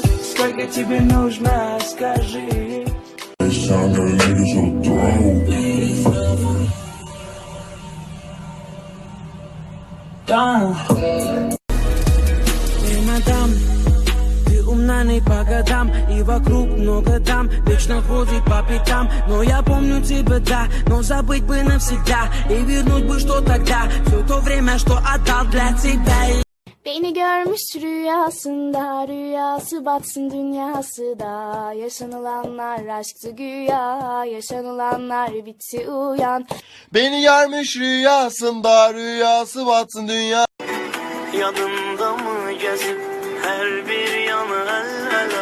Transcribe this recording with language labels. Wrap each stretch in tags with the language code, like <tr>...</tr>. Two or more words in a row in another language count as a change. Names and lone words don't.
<ru>Сколько тебе нужно, скажи. Эй, мадам, ты умна не по годам. И вокруг много дам, вечно ходит по пятам. Но я помню тебя, да, но забыть бы навсегда. И вернуть бы, что тогда, все то время, что отдал для тебя.</ru> <tr>Beni görmüş rüyasında, rüyası batsın dünyası da. Yaşanılanlar aşktı güya, yaşanılanlar bitti uyan. Beni görmüş rüyasında, rüyası batsın dünya. Yanında mı gezip her bir yanı el ele.</tr>